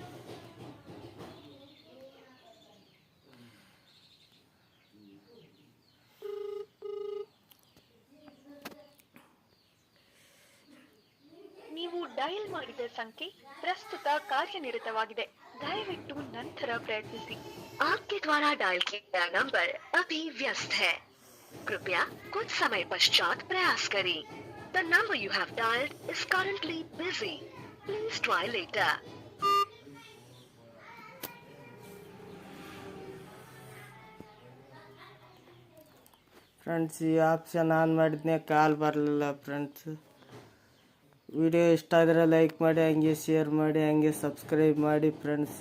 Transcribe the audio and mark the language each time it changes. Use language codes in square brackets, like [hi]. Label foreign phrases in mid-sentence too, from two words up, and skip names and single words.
[kn] ನೀವು ಡಯಲ್ ಮಾಡಿದ ಸಂಖ್ಯೆ ಪ್ರಸ್ತುತ ಕಾರ್ಯನಿರತವಾಗಿದೆ. ದಯವಿಟ್ಟು ನಂತರ ಪ್ರಯತ್ನಿಸಿ. [hi] आपके द्वारा डायल किया नंबर अभी व्यस्त है. कृपया कुछ समय पश्चात प्रयास करें. [en] The number you have dialed is currently busy. Please try later. [kn] ಫ್ರೆಂಡ್ಸ್, ಈ ಆಪ್ಷನ್ ಆನ್ ಮಾಡಿದ್ನೆ, ಕಾಲ್ ಬರಲಿಲ್ಲ ಫ್ರೆಂಡ್ಸ್. ವಿಡಿಯೋ ಇಷ್ಟ ಆದರೆ ಲೈಕ್ ಮಾಡಿ, ಹಂಗೆ ಶೇರ್ ಮಾಡಿ, ಹಂಗೆ ಸಬ್ಸ್ಕ್ರೈಬ್ ಮಾಡಿ ಫ್ರೆಂಡ್ಸ್.